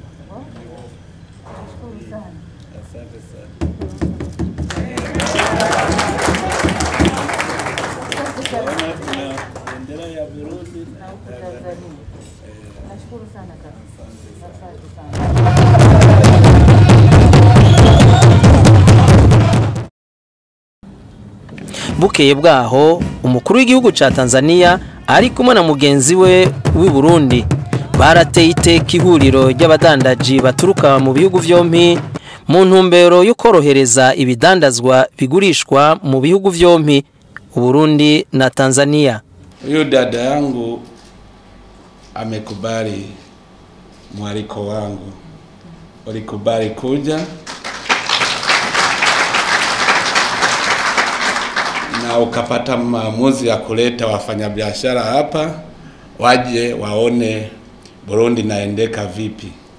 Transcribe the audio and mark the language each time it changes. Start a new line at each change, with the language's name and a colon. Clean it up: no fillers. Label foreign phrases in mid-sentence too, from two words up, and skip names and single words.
Swahili: Nashukuru sana. Asante sana. Tuna bendera ya Burundi na Tanzania. Nashukuru sana kabisa. Asante sana.
Rundi: Bukeye bwaho umukuru w'igihugu ca Tanzaniya ari kumwe na mugenzi we w'i Burundi barateye iteka ihuriro ry'abadandaji baturuka mu bihugu vyompi mu ntumbero yo korohereza ibidandazwa bigurishwa mu bihugu vyompi Burundi na Tanzania.
Swahili: Huyo dada yangu amekubali mwaliko wangu. Walikubali kuja na ukapata maamuzi ya kuleta wafanyabiashara hapa waje waone Burundi naendeka vipi.